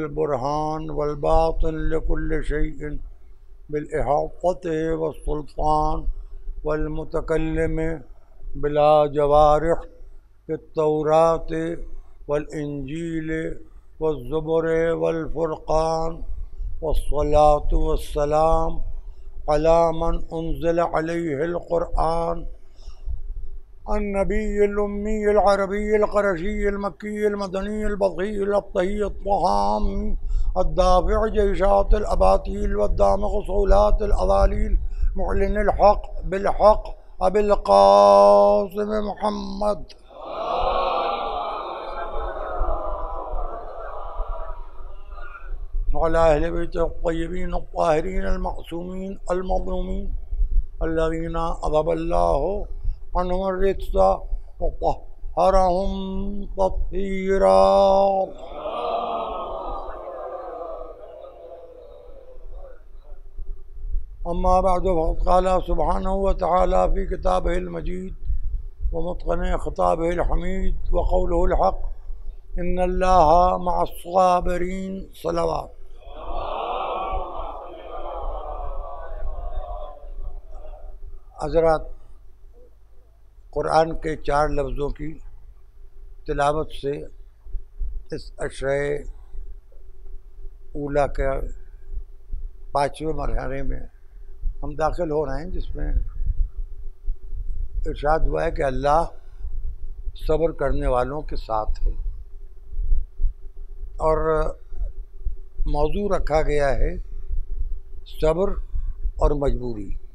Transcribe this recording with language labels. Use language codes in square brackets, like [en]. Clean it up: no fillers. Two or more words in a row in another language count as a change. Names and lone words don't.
[ar] برهان والباطن لكل شيء بالإحاطة والسلطان والمتكلم بلا جوارح في التوراة وال إنجيل والزبور والفرقان والصلاة والسلام على من أنزل عليه القرآن النبي الأمي العربي القرشي المكي المدني البغي التحي التهامي الدافع جيشات الأباطيل والدامغ صولات الأواليل معلن الحق بالحق أبي القاسم محمد على أهل بيته الطيبين الطاهرين المعصومين المظلومين الذين أذهب الله عنهم رجس وطهرهم تطهيرا. أما بعد فقد قال سبحانه وتعالى في كتابه المجيد ومتقن خطابه الحميد وقوله الحق إن الله مع الصابرين. सलावत। [ur] حضرات، قرآن کے 4 لفظوں کی تلاوت سے اس عشرے اولیٰ کے 5ویں مرحلے میں ہم داخل ہو رہے ہیں، جس میں ارشاد ہوا ہے کہ اللہ صبر کرنے والوں کے ساتھ ہے اور موضوع رکھا گیا ہے صبر اور مجبوری.